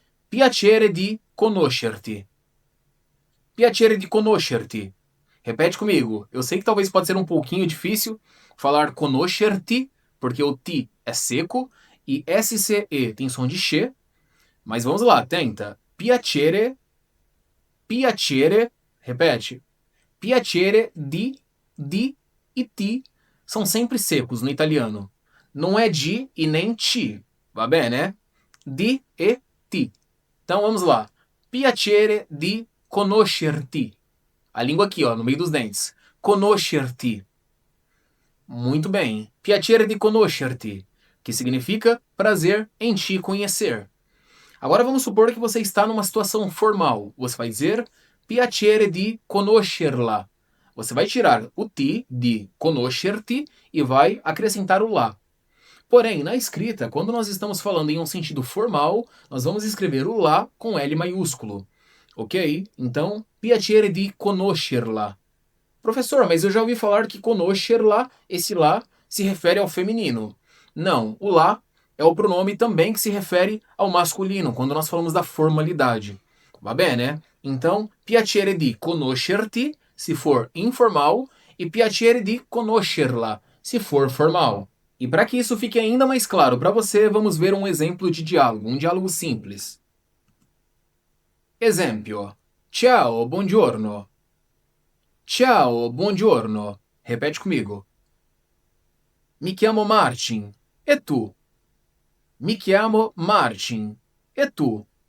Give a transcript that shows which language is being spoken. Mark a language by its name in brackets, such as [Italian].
[Italian] Piacere di conoscerti. Piacere di conoscerti. [Portuguese] Repete comigo. Eu sei que talvez pode ser um pouquinho difícil falar conoscerti, porque o ti é seco e SCE tem som de che, mas vamos lá, tenta. [Italian] Piacere, piacere, [Portuguese] repete. Piacere di e ti são sempre secos no italiano. Não é di e nem ti, [Italian] va bene, [Portuguese] né? Di e ti. Então vamos lá. [Italian] Piacere di conoscerti. [Portuguese] A língua aqui, ó, no meio dos dentes. Conoscerti. Muito bem. [Italian] Piacere di conoscerti, [Portuguese] que significa prazer em te conhecer. Agora vamos supor que você está numa situação formal. Você vai dizer [Italian] piacere di conoscerla. [Portuguese] Você vai tirar o ti de conoscerti e vai acrescentar o lá. Porém, na escrita, quando nós estamos falando em um sentido formal, nós vamos escrever o lá com L maiúsculo. Ok? Então, [Italian] piacere di conoscerla. [Portuguese] Professor, mas eu já ouvi falar que conoscerla, esse lá, se refere ao feminino. Não, o lá é o pronome também que se refere ao masculino, quando nós falamos da formalidade. [Italian] Va bene, né? [Portuguese] Então, [Italian] piacere di conoscerti, [Portuguese] se for informal, e [Italian] piacere di conoscerla, [Portuguese] se for formal. E para que isso fique ainda mais claro para você, vamos ver um exemplo de diálogo, um diálogo simples. [Italian] Esempio. Ciao, buongiorno. Ciao, buongiorno. [Portuguese] Repete comigo. [Italian] Mi chiamo Martin. E tu? Mi chiamo Martin. E tu?